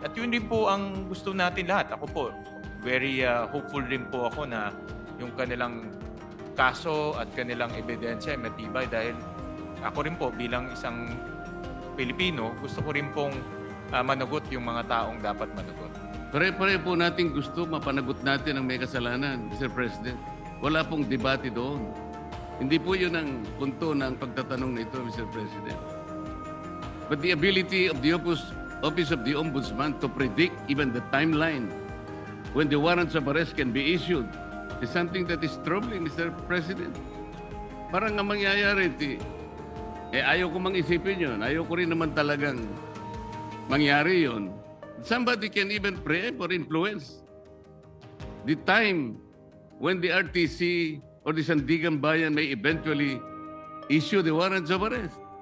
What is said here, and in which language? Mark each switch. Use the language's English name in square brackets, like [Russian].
[Filipino] At yun din po ang gusto natin lahat. Ako po, [English] very hopeful [Filipino] rin po ako na yung kanilang kaso at kanilang ebidensya ay matibay dahil ako rin po bilang isang Pilipino, gusto ko rin pong managot yung mga taong dapat managot. Pare-pare po natin gusto mapanagot natin ang may kasalanan, Mr. President. Wala pong debate doon. Hindi po yun ang punto ng pagtatanong nito, Mr. [English] President. But the ability of the Office of the Ombudsman to predict even the timeline when the warrants of arrest can be issued is something that is troubling, Mr. President. [Filipino] Parang ang mangyayari, ayaw ko mang isipin yun. Ayaw ko rin naman talagang mangyari yun. [English] Somebody can even preempt or influence the time when the RTC or the Sandigan Bayan may eventually issue the warrants of arrest.